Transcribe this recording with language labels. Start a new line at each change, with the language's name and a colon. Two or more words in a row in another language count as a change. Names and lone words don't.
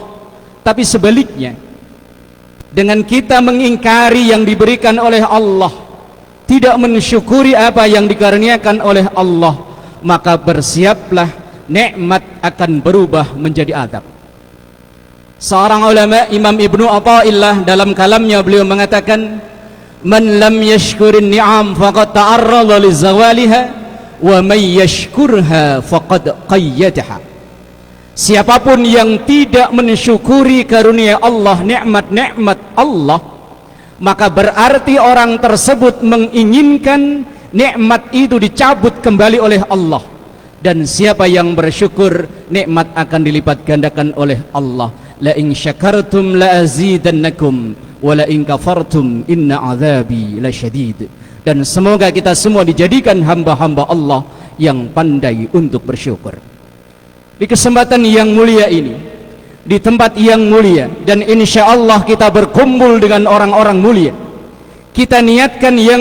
Indonesian: Tapi sebaliknya, dengan kita mengingkari yang diberikan oleh Allah, tidak mensyukuri apa yang dikaruniakan oleh Allah, maka bersiaplah nikmat akan berubah menjadi adab. Seorang ulama, Imam Ibnu Athaillah, dalam kalamnya beliau mengatakan,
Arabic: من لم يشكر النعم فقد تعرض لزوالها ومن يشكرها فقد قيدها.
Indonesian: Siapapun yang tidak mensyukuri karunia Allah, nikmat-nikmat Allah, maka berarti orang tersebut menginginkan nikmat itu dicabut kembali oleh Allah. Dan siapa yang bersyukur, nikmat akan dilipat gandakan oleh Allah.
Arabic: لئن شكرتم لأزيدنكم ولئن كفرتم إن عذابي لشديد.
Indonesian: Dan semoga kita semua dijadikan hamba-hamba Allah yang pandai untuk bersyukur. Di kesempatan yang mulia ini, di tempat yang mulia, dan
Arabic: إن شاء الله
Indonesian: kita berkumpul dengan orang-orang mulia, kita niatkan yang